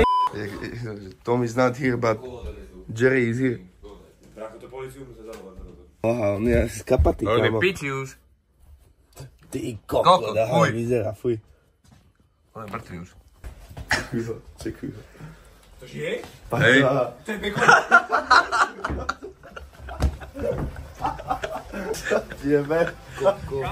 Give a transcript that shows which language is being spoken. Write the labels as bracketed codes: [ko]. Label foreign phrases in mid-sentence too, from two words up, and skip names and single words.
[en] Tom is not here, but Jerry is here. [sk] Brácho, to policiu musí zavolat. Aha, on je asi kapatý, kámo. Piči už. Ty koko, dahaj, vyzerá, fuj. On je mrtvý už. Čekuj ho. To žije? Hej. To je peklo. Jebe. Koko.